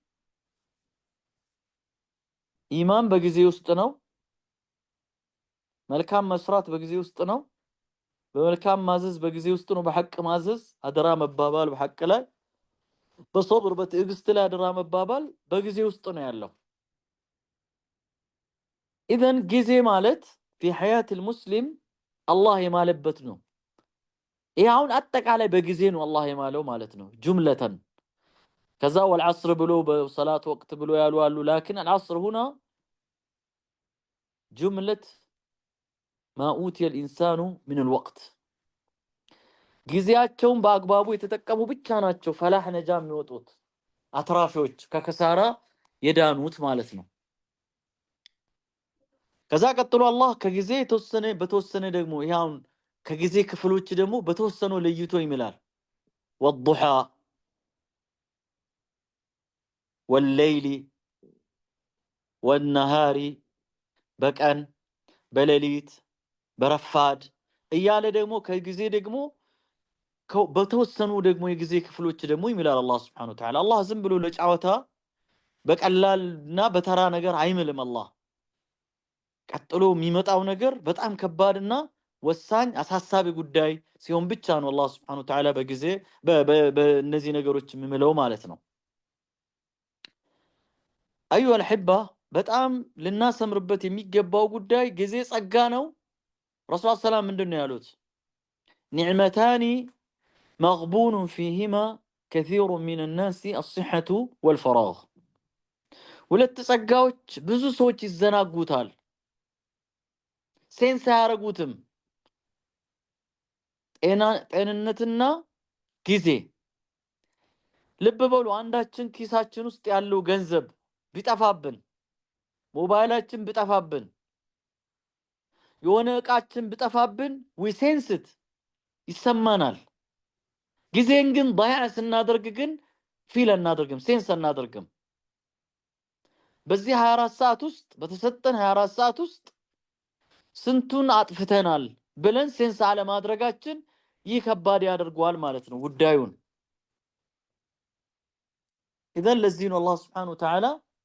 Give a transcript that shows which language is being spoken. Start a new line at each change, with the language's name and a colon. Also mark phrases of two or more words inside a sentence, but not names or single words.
Amharic: ኢማን በጊዜ ውስጥ ነው፣ መልካም መስራት በጊዜ ውስጥ ነው፣ በመልካም ማዘዝ በጊዜ ውስጥ ነው፣ በሐቅ ማዘዝ አደራ መባባል በሐቅ ላይ፣ በሶብር በትዕግስት ላይ አደራ መባባል በጊዜ ውስጥ ነው ያለው። ኢዘን ጊዜ ማለት
Arabic: في حياة المسلم
Amharic: አላህ የማለበት ነው። ይሄ አሁን አጠቃላይ በጊዜ ነው አላህ የማለው ማለት ነው ጁምለተን።
Arabic: كذا والعصر بلو بصلاة وقت بلو يالو لكن العصر هنا جملة ما أوتي الإنسان من الوقت
Amharic: ጊዜያቸውን በአግባቡ የተጠቀሙ ብቻ ናቸው
Arabic: فلاح نجاة
Amharic: የሚወጡት አትራፊዎች ከከሳራ የዳኑት ማለት ነው ከዛ ቀጥሎ አላህ ከጊዜ በተወሰነ ደግሞ ይሁን ከጊዜ ክፍሎች ደግሞ በተወሰኑ ለይቶ ይምላል والضحى
Arabic: والليل والنهار
Amharic: በቀን በሌሊት በረፋድ እያለ ደግሞ ከጊዜ ደግሞ በተወሰኑ ደግሞ የጊዜ ክፍሎች ደግሞ ይምላል አላህ
Arabic: سبحانه وتعالى
Amharic: አላህ ዝም ብሎ ለጫወታ በቀላልና በተራ ነገር አይምልም አላህ ቀጥሎ የሚመጣው ነገር በጣም ከባድና ወሳኝ አሳሳቢ ጉዳይ ሲሆን ብቻ ነው አላህ
Arabic: سبحانه وتعالى
Amharic: በጊዜ በእነዚህ ነገሮች የሚምለው ማለት ነው
Arabic: أيها الأحبة
Amharic: በጣም ልናሰምርበት የሚገባው ጉዳይ ጊዜ ጸጋ ነው ረሱል ሰለላሁ ምንድነው ያሉት
Arabic: نعمتان مغبون فيهما كثير من الناس الصحة والفراغ
Amharic: ሁለት ጸጋዎች ብዙ ሰዎች ይዘናጉታል ሴንስ ያረጉትም ጤንነትና ጊዜ ልብ በሉ አንዳችን ኪሳችን ውስጥ ያለው ገንዘብ ቢጠፋብን ሞባይላችን ቢጠፋብን የሆነ እቃችን ቢጠፋብን
English: we sense it
Amharic: ይሰማናል ጊዜን ግን ضيع ስናደርግ ግን ፊል እናደርግም ሴንስ እናደርግም በዚህ 24 ሰዓት ውስጥ በተሰጠን 24 ሰዓት ውስጥ ስንቱን አጥፍተናል ብለን ሴንስ አለ ማድረጋችን ይከባድ ያደርገዋል ማለት ነው ጉዳዩን اذا ለዚህን አላህ
Arabic: سبحانه وتعالى